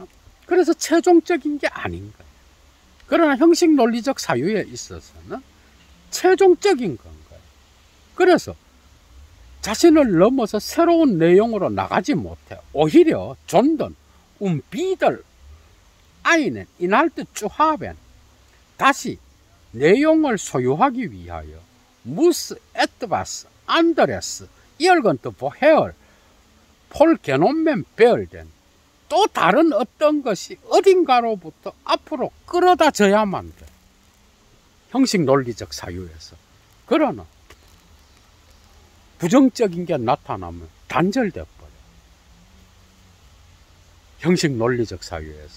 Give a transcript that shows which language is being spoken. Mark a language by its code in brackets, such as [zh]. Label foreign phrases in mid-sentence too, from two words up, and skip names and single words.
[ko] 그래서 최종적인 게 아닌 거예요. 그러나 형식 논리적 사유에 있어서는 최종적인 건 거예요. 그래서 자신을 넘어서 새로운 내용으로 나가지 못해. [de] 오히려 존든 비들 einen Inhalt zu haben. [ko] 다시 내용을 소유하기 위하여 [de] muss etwas anderes irgendwoher vorgenommen werden. [ko] 또 다른 어떤 것이 어딘가로부터 앞으로 끌어다져야만 돼. 형식 논리적 사유에서. 그러나 부정적인 게 나타나면 단절돼 버려. 형식 논리적 사유에서.